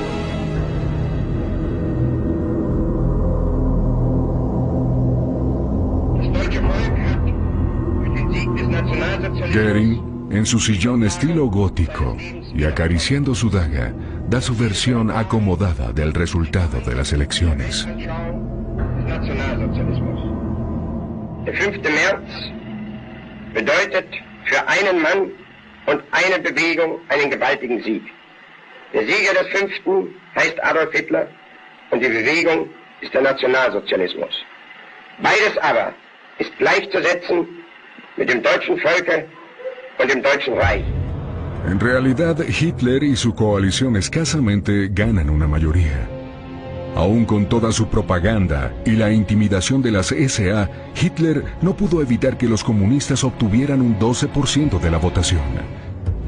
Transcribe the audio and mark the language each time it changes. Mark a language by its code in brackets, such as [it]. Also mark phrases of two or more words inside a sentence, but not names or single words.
[es] Göring, en su sillón estilo gótico y acariciando su daga, da su versión acomodada del resultado de las elecciones. [de] Der 5. März bedeutet für einen Mann und eine Bewegung einen gewaltigen Sieg. Der Sieger des 5. heißt Adolf Hitler und die Bewegung ist der Nationalsozialismus. Beides aber ist gleichzusetzen mit dem deutschen Volke und dem Deutschen Reich. [es] En realidad, Hitler y su coalición escasamente ganan una mayoría. Aún con toda su propaganda y la intimidación de las SA, Hitler no pudo evitar que los comunistas obtuvieran un 12% de la votación.